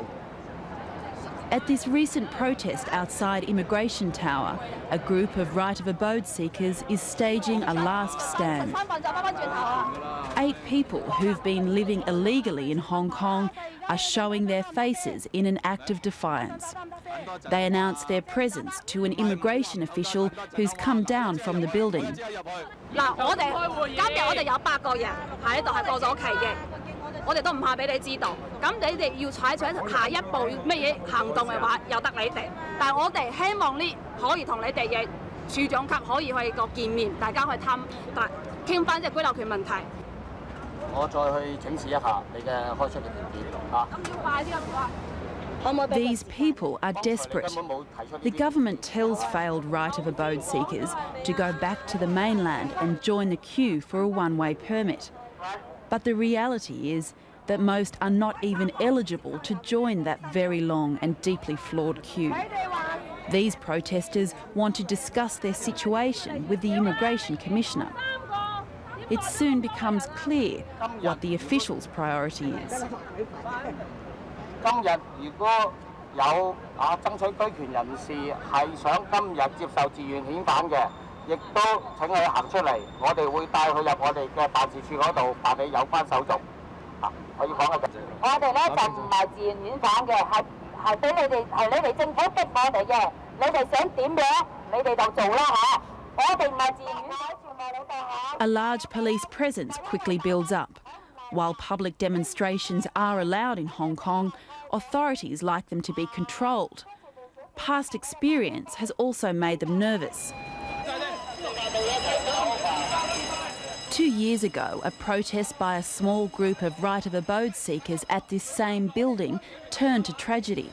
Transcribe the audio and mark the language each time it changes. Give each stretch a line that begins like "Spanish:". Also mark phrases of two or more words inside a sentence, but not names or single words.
English: At this recent protest outside Immigration Tower, a group of right of abode seekers is staging a last stand. 8 people who've been living illegally in Hong Kong are showing their faces in an act of defiance. They announce their presence to an immigration official who's come down from the building.
Cantonese: 嗱，今日我哋有8個人喺度係過咗期嘅。我哋都唔怕俾你知道，咁你哋要採取下一步咩嘢行動嘅話，由得你哋。但係我哋希望呢可以同你哋嘅處長級可以去個見面，大家去傾翻隻居留權問題。我再去請示一下你嘅開出嘅條件嚇。咁要快啲啊，唔該。
English: These people are desperate. The government tells failed right of abode seekers to go back to the mainland and join the queue for a one-way permit. But the reality is that most are not even eligible to join that very long and deeply flawed queue. These protesters want to discuss their situation with the Immigration Commissioner. It soon becomes clear what the officials' priority is.
Cantonese: 今日如果有爭取居權人士係想今日接受自願遣返嘅，亦都請佢行出嚟，我哋會帶佢入我哋嘅辦事處嗰度辦理有關手續。我要講嘅我哋咧就唔係自願遣返嘅，係俾你哋係你哋政府逼我哋嘅，你哋想點樣你哋就做啦嚇。我哋唔係自願遣返，全部你哋嚇。
English: A large police presence quickly builds up. While public demonstrations are allowed in Hong Kong, authorities like them to be controlled. Past experience has also made them nervous. 2 years ago, a protest by a small group of right of abode seekers at this same building turned to tragedy.